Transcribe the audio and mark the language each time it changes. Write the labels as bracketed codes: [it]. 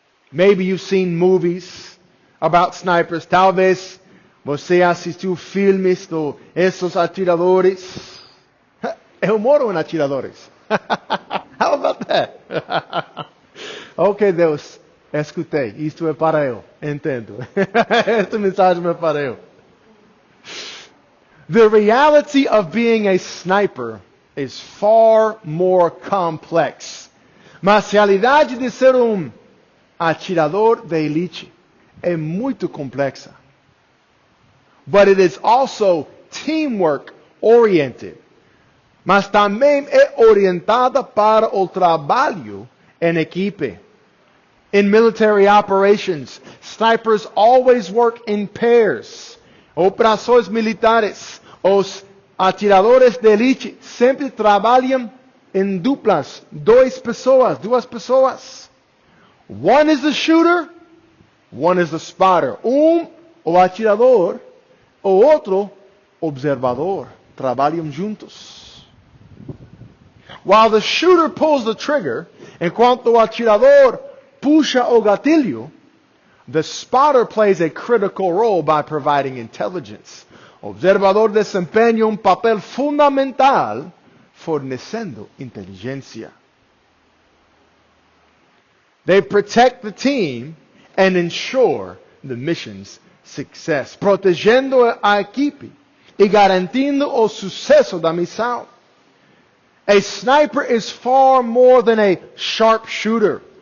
[en] Maybe you've seen movies about snipers. [pt] Talvez você assistiu filmes de esses atiradores. Eu moro em atiradores. [en] How about that? [pt] Ok, Deus, escutei. Isto é para eu. Entendo. Esta mensagem é para eu. [en] The reality of being a sniper is far more complex. [pt] Mas a realidade de ser atirador de elite é muito complexa. [en] But it is also teamwork [pt] oriented, mas também é orientada para o trabalho em equipe. [en] In military operations, snipers always work in pairs. [pt] Operações militares, os atiradores de elite sempre trabalham em duplas, duas pessoas. [en] One is the shooter, one is the spotter. [pt] O atirador, o outro, observador. Trabalham juntos. [en] While the shooter pulls the trigger, [pt] enquanto o atirador puxa o gatilho, [en] the spotter plays a critical role by providing intelligence. [pt] O observador desempenha papel fundamental fornecendo inteligência. [en] They protect the team and ensure the mission's success. [pt] Protegendo a equipe e garantindo o sucesso da missão. [en] A sniper is far more than a sharpshooter.